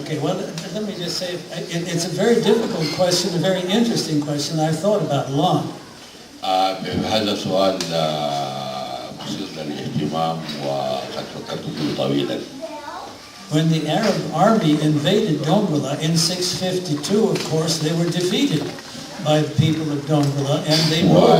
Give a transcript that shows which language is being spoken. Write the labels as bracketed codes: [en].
[en] Okay, well, let me just say, it's a very difficult question, a very interesting question. I've thought about it long. [ar] هذا سؤال مثير للاهتمام وقد فكرت فيه طويلا. [en] When the Arab army invaded Dongola in 652, of course, they were defeated by the people of Dongola, and they moved.